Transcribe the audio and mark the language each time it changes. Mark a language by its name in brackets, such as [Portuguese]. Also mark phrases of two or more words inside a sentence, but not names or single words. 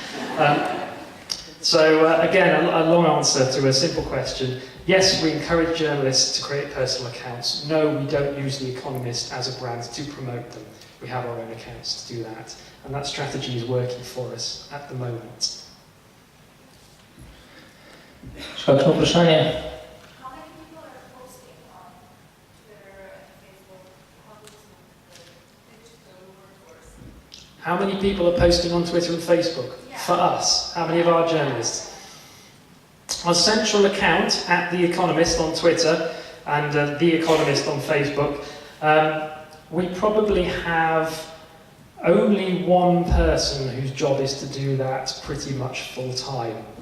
[English] Again, a long answer to a simple question. Yes, we encourage journalists to create personal accounts. No, we don't use The Economist as a brand to promote them. We have our own accounts to do that. And that strategy is working for us at the moment. [Slovenian] Še kakšno vprašanje? [English] How many people are posting on Twitter and Facebook? For us, how many of our journalists? Our central account @The Economist on Twitter and The Economist on Facebook, we probably have only one person whose job is to do that pretty much full time.